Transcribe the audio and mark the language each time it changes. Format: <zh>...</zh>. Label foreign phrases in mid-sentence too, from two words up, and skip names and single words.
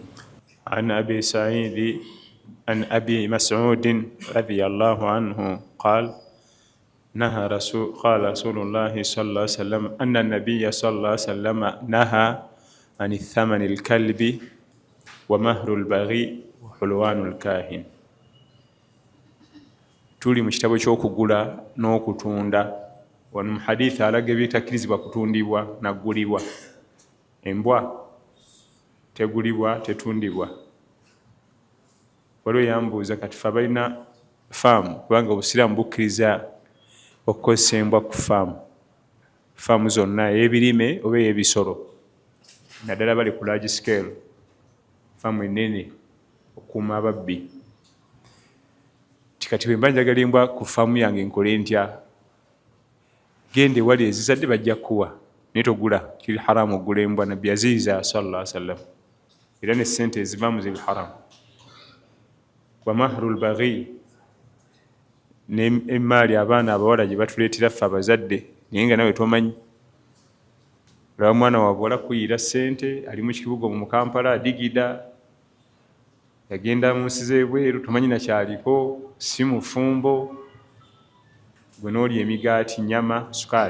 <ar>عن أبي مسعود رضي الله عنه قال قال رسول الله صلى الله عليه وسلم أن النبي صلى الله عليه وسلم نهى عن الثمن الكلب ومهر البغي وحلوان الكاهن.</ar> <lg>tuli mu kitabo ky'okugula n'okutunda. Wano mu hadithi alaga ebitakirizibwa kutundibwa naggulibwa. Embwa tegulibwa tetundibwa. Waliwo yambuuza kati fe abalina faamu, kubanga obusiraamu bukkiriza okukozesa embwa ku faamu zonna ey'ebirime oba ey'ebisolo, naddala bali ku</lg> <en>large scale,</en> <lg>faamu ennene okuuma ababbi. Kati bwe mba njagala embwa ku faamu yange nkole ntya? Genda ewali ezizadde bajja kuwa, naye togula. Kiri haramu okugula embwa. Nabbi yaziyiza</lg> <ar>صلى الله عليه وسلم,</ar> <lg>era ne ssente ezivaamu ziri haramu.</lg> <ar>ومهر البغي,</ar> <lg>n'emaali abaana abawala gye batuleetera ffe abazadde naye nga nawe tomanyi. Olaba mwana wa buwala kuyiira ssente, ali mu kibuga mu Kampala adigida, yagenda mu nsi z'ebweru, tomanyi nakyaliko, si mufumbo, gwe n'olya emigaati, nnyama, sukaali.</lg>